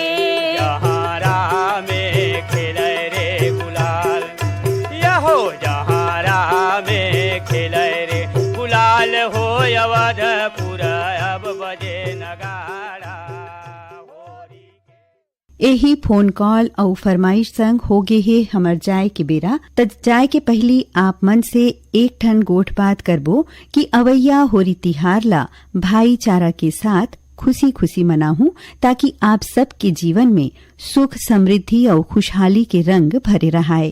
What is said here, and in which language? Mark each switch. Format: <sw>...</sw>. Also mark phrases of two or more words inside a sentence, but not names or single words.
<hne>जहाँ राम में खेले रे गुलाल, यहो जहाँ राम में खेले रे गुलाल हो, अवधपुर अब बजे नगाड़ा होरी के। यही फोन कॉल और फरमाइश संग हो गए है हमर जाए के बेरा। त जाए के पहली आप मन से एक ठन गोठ बात करबो कि अवैया होरी तिहार ला भाईचारा के साथ खुशी खुशी मनाहूं, ताकि आप सबके जीवन में सुख समृद्धि और खुशहाली के रंग भरे रहाए।</hne>